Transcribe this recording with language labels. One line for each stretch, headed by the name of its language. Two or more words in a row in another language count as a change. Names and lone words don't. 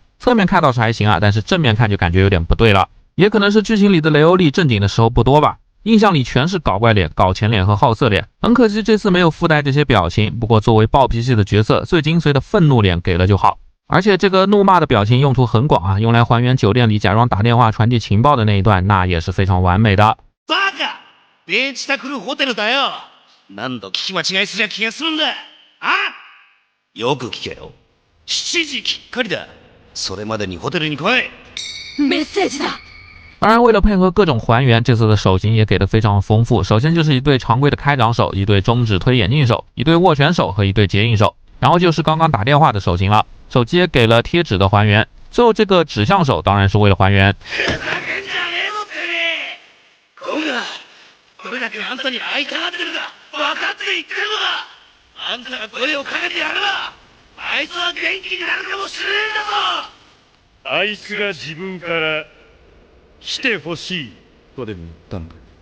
Chinese: 侧面看倒是还行但是正面看就感觉有点不对了，也可能是剧情里的雷欧利正经的时候不多吧，印象里全是搞怪脸、搞钱脸和好色脸，很可惜这次没有附带这些表情。不过作为暴脾气的角色，最精髓的愤怒脸给了就好。而且这个怒骂的表情用途很广用来还原酒店里假装打电话传递情报的那一段，那也是非常完美的。
Japanese: バカ！ベンチタクルホテルだよ。何度聞き間違いすりゃ気がするんだ。よく聞けよ。7時きっかりだ。それまでにホテルに来い。メッセージだ。
Chinese: 当然为了配合各种还原，这次的手型也给的非常丰富。首先就是一对常规的开掌手，一对中指推眼镜手，一对握拳手和一对结印手，然后就是刚刚打電話的手型了，手机也给了贴纸的还原。最后这个指向手当然是为了还原。
Japanese: これだけあんたに会いたがってるんだ。分かって言ってるのだ。あんたが声をかけてやれば、あいつは元気になるかもしれねえんだぞ。あいつが自分から来てほしいとでも言ったんだ。